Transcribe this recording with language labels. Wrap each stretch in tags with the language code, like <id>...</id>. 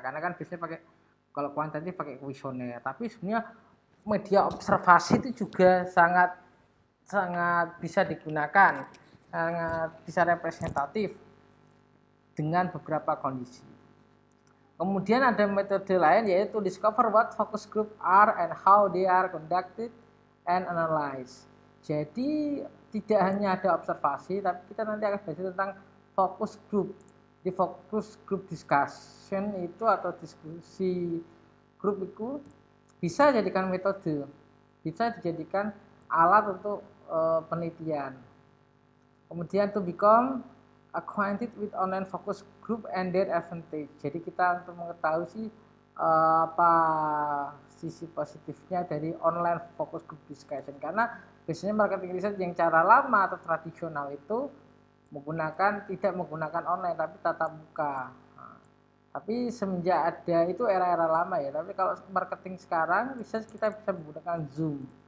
<id>Karena kan biasanya kalau kuantitatif pakai kuesioner, tapi sebenarnya media observasi itu juga sangat bisa digunakan, sangat bisa representatif dengan beberapa kondisi. Kemudian ada metode lain yaitu</id> <en>discover what focus group are and how they are conducted and analyzed.</en> <id>Jadi tidak hanya ada observasi, tapi kita nanti akan belajar tentang focus group. Di focus group discussion itu atau diskusi grup itu bisa dijadikan metode, bisa dijadikan alat untuk penelitian. Kemudian</id> <en>to become acquainted with online focus group and their advantage.</en> <id>Jadi kita untuk mengetahui sih apa sisi positifnya dari online focus group discussion, karena biasanya marketing research yang cara lama atau tradisional itu tidak menggunakan online tapi tatap muka. Tapi semenjak ada itu era-era lama ya. Tapi kalau marketing sekarang bisa kita bisa menggunakan Zoom.</id>